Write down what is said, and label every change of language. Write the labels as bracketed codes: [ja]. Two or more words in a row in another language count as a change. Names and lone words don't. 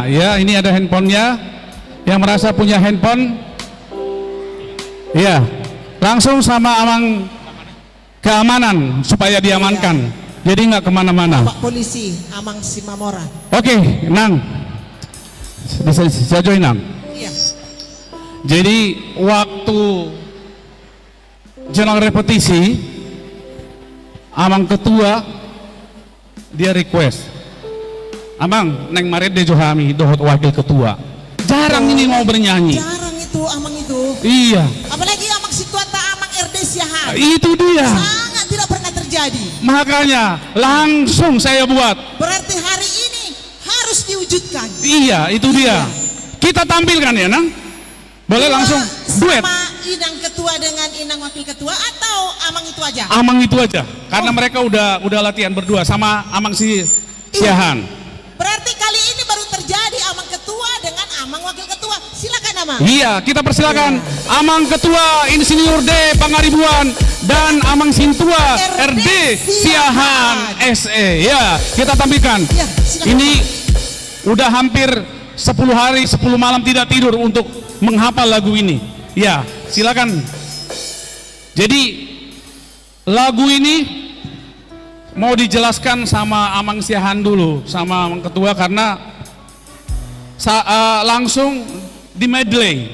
[id] Ya, ini ada handphonenya. Yang merasa punya handphone, ya, langsung sama Amang keamanan supaya diamankan. Jadi nggak kemana-mana. Pak Polisi Amang Simamora. Oke, Nang. Bisa saya join, Nang? Iya. Jadi waktu jelang repetisi, Amang ketua dia request, Amang Neng Maret de Johami dohot wakil ketua. Jarang ini mau bernyanyi. Jarang itu Amang itu. Iya. Apalagi Amang Situata Amang RD Siahan. Itu dia. Sangat tidak pernah terjadi. Makanya langsung saya buat. Berarti hari ini harus diwujudkan. Iya, itu dia. Kita tampilkan ya, Nang. Boleh langsung duet. Sama Inang ketua dengan Inang wakil ketua atau Amang itu aja? Amang itu aja. Karena mereka udah latihan berdua sama Amang Siahan. Berarti kali ini baru terjadi Amang ketua dengan Amang wakil ketua. Silakan Amang. Iya, kita persilakan Amang ketua Insinyur D Pangaribuan dan Amang Sintua RD Siahan SE. Ya, kita tampilkan. Ya, ini udah hampir 10 hari 10 malam tidak tidur untuk menghafal lagu ini. Ya, silakan. Jadi lagu ini mau dijelaskan sama Amang Siahan dulu, sama Amang ketua karena langsung di medley.